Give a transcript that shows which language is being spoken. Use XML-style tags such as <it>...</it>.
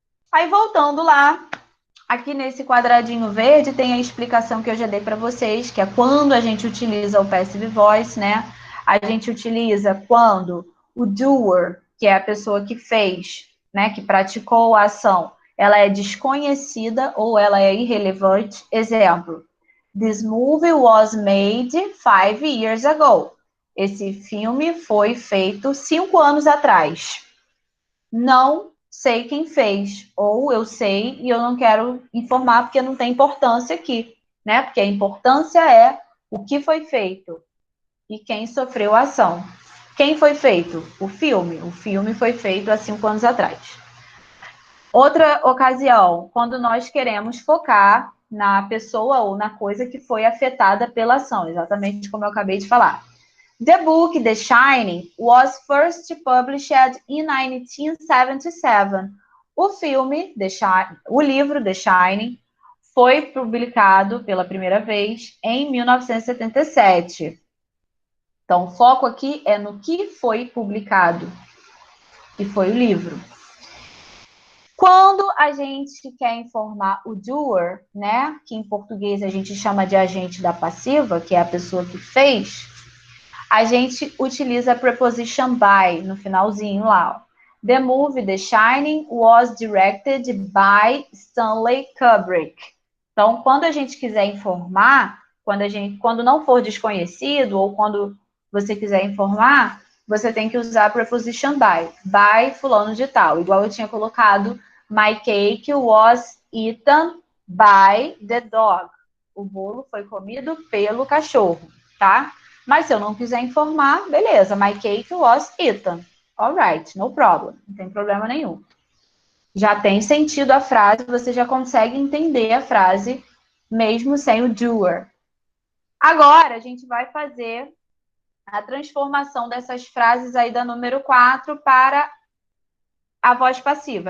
<pt>Aí, voltando lá, aqui nesse quadradinho verde tem a explicação que eu já dei para vocês, que é quando a gente utiliza o passive voice, né? A gente utiliza quando o doer, que é a pessoa que fez, né, que praticou a ação, ela é desconhecida ou ela é irrelevante.</pt> <en>Exemplo, this movie was made 5 years ago.</en> <pt>Esse filme foi feito 5 anos atrás. Não sei quem fez, ou eu sei e eu não quero informar porque não tem importância aqui, né? Porque a importância é o que foi feito e quem sofreu a ação. Quem foi feito? O filme. O filme foi feito há 5 anos atrás. Outra ocasião, quando nós queremos focar na pessoa ou na coisa que foi afetada pela ação, exatamente como eu acabei de falar.</pt> <en>The book The Shining was first published in 1977.</en> <pt>O filme, o livro The Shining, foi publicado pela primeira vez em 1977. Então, o foco aqui é no que foi publicado, que foi o livro. Quando a gente quer informar o doer, né, que em português a gente chama de agente da passiva, que é a pessoa que fez, a gente utiliza a preposition by no finalzinho lá. Ó.</pt> <en>The movie The Shining was directed by Stanley Kubrick.</en> <pt>Então, quando a gente quiser informar, quando não for desconhecido ou quando você quiser informar, você tem que usar a preposition by fulano de tal. Igual eu tinha colocado,</pt> <en>my cake was eaten by the dog.</en> <pt>O bolo foi comido pelo cachorro, tá? Mas se eu não quiser informar, beleza,</pt> <en>my cake was eaten. Alright, no problem,</en> <pt>não tem problema nenhum. Já tem sentido a frase, você já consegue entender a frase, mesmo sem o doer. Agora, a gente vai fazer a transformação dessas frases aí da número 4 para a voz passiva.</pt>